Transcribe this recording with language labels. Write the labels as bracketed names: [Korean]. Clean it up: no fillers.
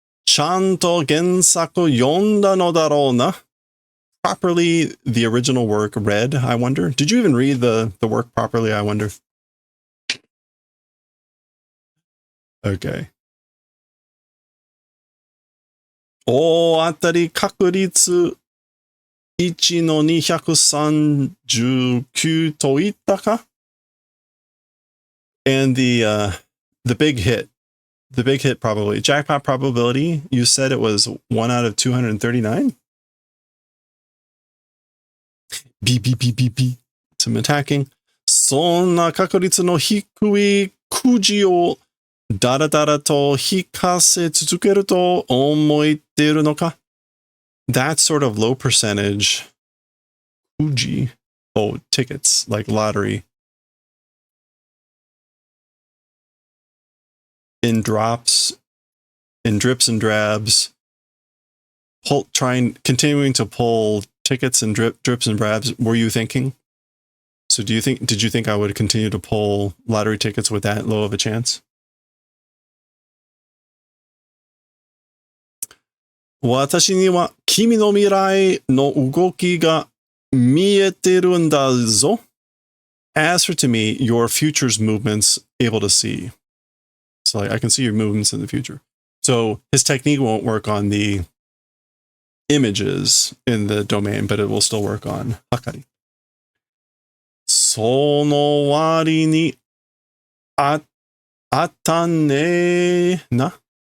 [Japanese] ちゃんと原作読んだのだろうな? [English] Properly the original work read, I wonder. Did you even read the work properly, I wonder? Okay. [Japanese] 大当たり確率1の239と言ったか? [English] And the big hit probably, jackpot probability, you said it was 1 out of 239? Beep. Some attacking. [Japanese] そんな確率の低いくじをだらだらと引かせ続けると思っているのか? [English] That sort of low percentage kuji, tickets, like lottery, in drips and drabs, continuing to pull tickets and drips and drabs. Were you thinking? So did you think I would continue to pull lottery tickets with that low of a chance? [Japanese] 私には君の未来の動きが見えてるんだぞ. [English] As for to me, your future's movements able to see. So I can see your movements in the future. So his technique won't work on the images in the domain, but it will still work on Hakari. [Japanese] その割にあったねな.